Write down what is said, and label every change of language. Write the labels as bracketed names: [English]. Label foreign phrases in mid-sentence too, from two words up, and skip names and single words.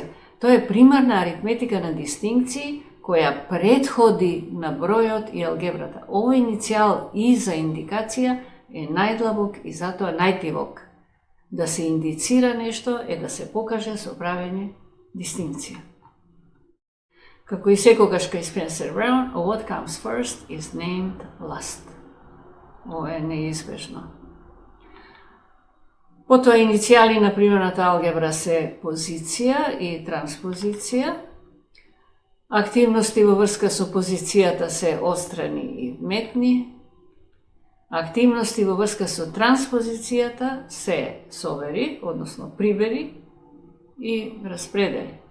[Macedonian] Тоа е примарна аритметика на дистинкции која предходи на бројот и алгебрата. Овој иницијал И за индикација е најдлабок и затоа најтивок. Да се индицира нешто е да се покаже со правење дистинкција. Како и секогаш кај [English] Spencer Brown, what comes first is named last. [Macedonian] Ова е неизбежно. Потоа иницијали на примерната алгебра се позиција и транспозиција. Активности во врска со позицијата се отстрани и вметни. Активности во врска со транспозицијата се собери, односно прибери и распредели.